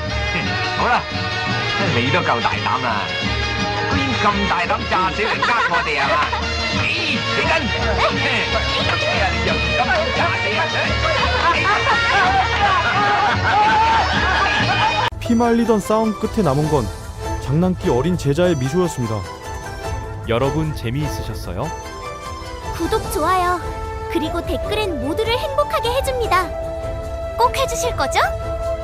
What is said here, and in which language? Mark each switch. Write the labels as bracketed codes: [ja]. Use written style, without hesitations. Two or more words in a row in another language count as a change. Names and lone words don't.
[yue] 好啦，你都夠大膽啦，居然咁大膽炸死嚟呃我哋係嘛？咦，起身！哎呀，你又咁炸死啊！ [ko] 피말리던 싸움 끝에 남은 건 장난기 어린 제자의 미소였습니다. 여러분 재미있으셨어요? 구독, 좋아요, 그리고 댓글은 모두를 행복하게 해줍니다. 꼭 해주실 거죠?